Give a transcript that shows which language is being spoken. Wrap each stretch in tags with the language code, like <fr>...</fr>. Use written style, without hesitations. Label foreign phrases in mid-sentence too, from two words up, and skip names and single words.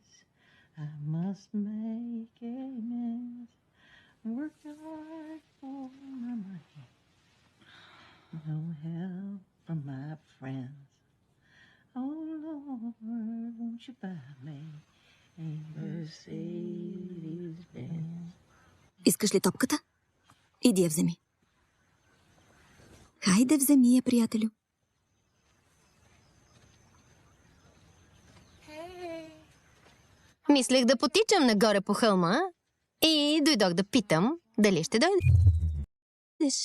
<en>I must make amends. Work hard for my money. No help from my friends. Oh Lord, won't you buy me a Mercedes Benz?</en> <bg>Искаш ли топката? Иди я вземи. Хайде, вземи я, приятелю. Мислех да потичам нагоре по хълма и дойдох да питам дали ще дойдеш.</bg>